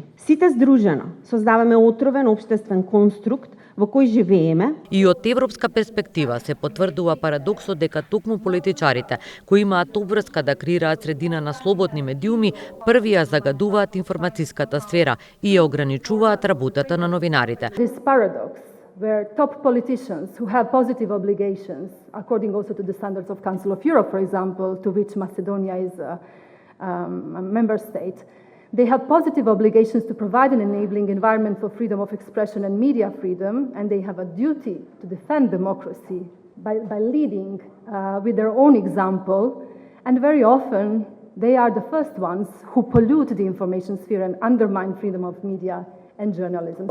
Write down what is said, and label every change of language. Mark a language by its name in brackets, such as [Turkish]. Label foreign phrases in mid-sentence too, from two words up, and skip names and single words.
[Macedonian] Сите здружено создаваме отровен општествен конструкт во кој живееме. И од европска перспектива се потврдува парадоксот дека токму политичарите, кои имаат обврска да креираат средина на слободни медиуми, први ја загадуваат информацијската сфера и ја ограничуваат работата на новинарите. [English] This paradox where top politicians who have positive obligations, according also to the standards of Council of Europe, for example, to which Macedonia is a member state, they have positive obligations to provide an enabling environment for freedom of expression and media freedom, and they have a duty to defend democracy by leading with their own example, and very often they are the first ones who pollute the information sphere and undermine freedom of media and journalism.